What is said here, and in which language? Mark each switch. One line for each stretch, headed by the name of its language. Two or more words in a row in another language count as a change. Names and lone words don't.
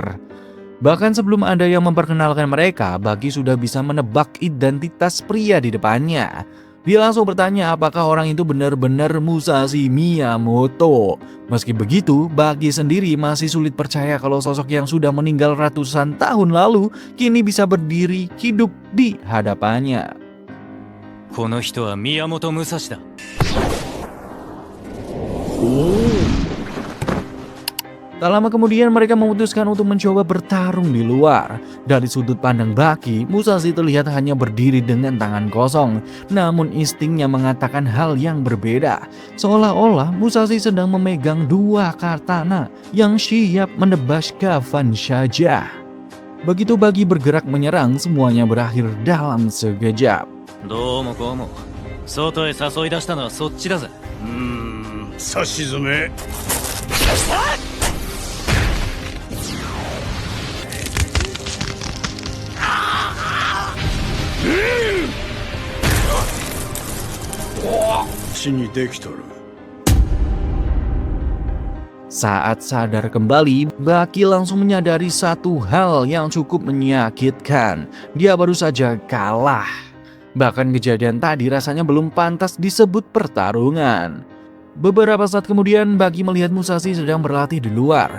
Indonesian: Bahkan sebelum ada yang memperkenalkan mereka, Baki sudah bisa menebak identitas pria di depannya. Dia langsung bertanya apakah orang itu benar-benar Musashi Miyamoto. Meski begitu, Baki sendiri masih sulit percaya kalau sosok yang sudah meninggal ratusan tahun lalu kini bisa berdiri hidup di hadapannya.
Japanese: この人は宮本武蔵だ。
Indonesian: Tak lama kemudian mereka memutuskan untuk mencoba bertarung di luar. Dari sudut pandang Baki, Musashi terlihat hanya berdiri dengan tangan kosong. Namun instingnya mengatakan hal yang berbeda. Seolah-olah Musashi sedang memegang dua katana yang siap menebas kapan saja. Begitu Baki bergerak menyerang, semuanya berakhir dalam sekejap.
Japanese: どうもこうも外へ誘い出したのはそっちだぜ。差し詰め。 にできとる。
Indonesian: Saat sadar kembali, Baki langsung menyadari satu hal yang cukup menyakitkan. Dia baru saja kalah. Bahkan kejadian tadi rasanya belum pantas disebut pertarungan. Beberapa saat kemudian, Baki melihat Musashi sedang berlatih di luar.